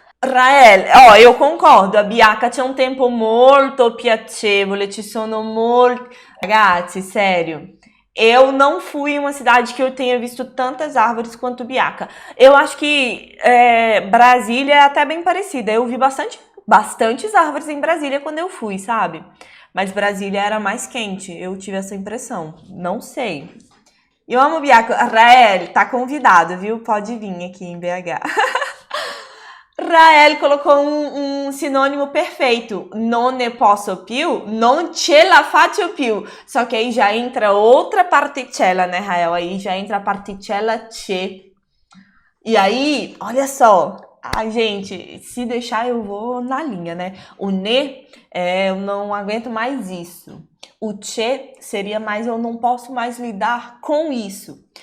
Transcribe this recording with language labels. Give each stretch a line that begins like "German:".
Italian: Rael,
Portuguese: eu concordo, a Bianca
Italian: c'è un tempo molto piacevole, ci sono molti...
Portuguese: Ragazzi, sério, eu não fui em uma cidade que eu tenha visto tantas árvores quanto Biaca. Eu acho que Brasília é até bem parecida. Eu vi bastantes árvores em Brasília quando eu fui, sabe? Mas Brasília era mais quente, eu tive essa impressão. Não sei. Eu amo Biaca. Rael, tá convidado, viu? Pode vir aqui em BH. Rael colocou um sinônimo perfeito.
Italian: Non ne posso più, non ce la faccio più.
Portuguese: Só que aí já entra outra particella, né, Rael? Aí já entra a particella ce. E aí, olha só. Ai, gente, se deixar eu vou na linha, né? O ne, eu não aguento mais isso. O che seria mais eu não posso mais lidar com isso.